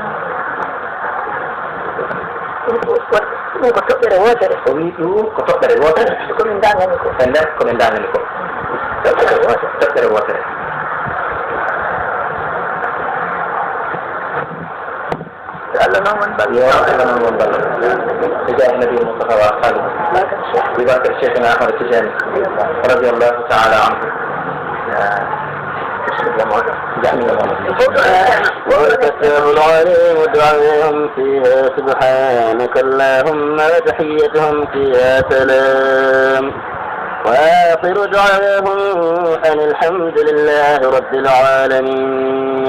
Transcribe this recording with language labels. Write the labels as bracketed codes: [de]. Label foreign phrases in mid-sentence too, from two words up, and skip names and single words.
[ff] ɗum ko toɓɓere wotere o wi ɗum ko toɓɓere wotere komin dangani ko e nder komin dangani ko toɓɓere wotere Allah noon won balla yo Allah noon won balla [ar] بجاه النبي المصطفى وأصحابه ببركة شيخنا أحمد التجاني رضي الله تعالى عنه. والفتاه العليم دعاهم فيها سبحانك اللهم وتحيتهم فيها سلام وآخر دعاهم أن الحمد لله رب العالمين.